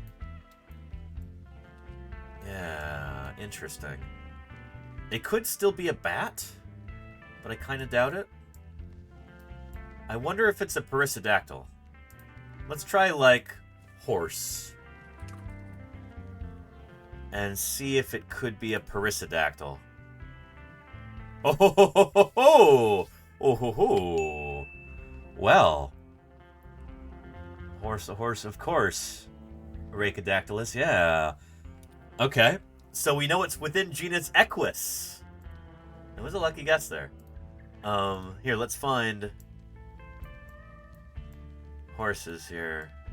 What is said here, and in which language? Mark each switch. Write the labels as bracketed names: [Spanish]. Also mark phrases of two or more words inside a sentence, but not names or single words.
[English] Yeah, interesting. It could still be a bat, but I kind of doubt it. I wonder if it's a perissodactyl. Let's try, like, horse. And see if it could be a perissodactyl. Oh ho ho ho ho ho! Oh ho ho! Well. Horse, a horse, of course. Rhacodactylus, yeah. Okay, so we know it's within genus Equus. It was a lucky guess there. Here, let's find horses here.